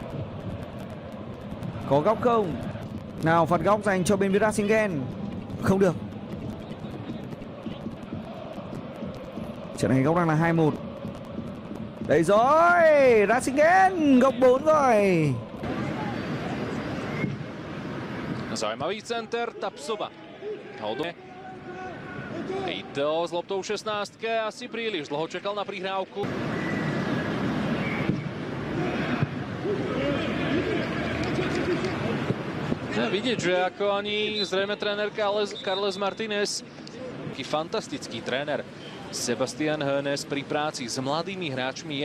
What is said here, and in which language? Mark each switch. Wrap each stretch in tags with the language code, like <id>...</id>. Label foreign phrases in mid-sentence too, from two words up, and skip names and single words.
<vi>Có góc không? Nào phạt góc dành cho bên phía Racing Gen. Không được. Trận này góc đang là 2-1. Đây rồi, Racing Gen góc 4 rồi.</vi> <sk>Zajímavý center, Tapsoba. Ito s loptou 16, asi príliš dlho čakal na prihrávku. Vidieť, že ako ani zrejme tréner Carles Martinez, taký fantastický tréner Sebastian Hoeneß pri práci s mladými hráčmi je.</sk>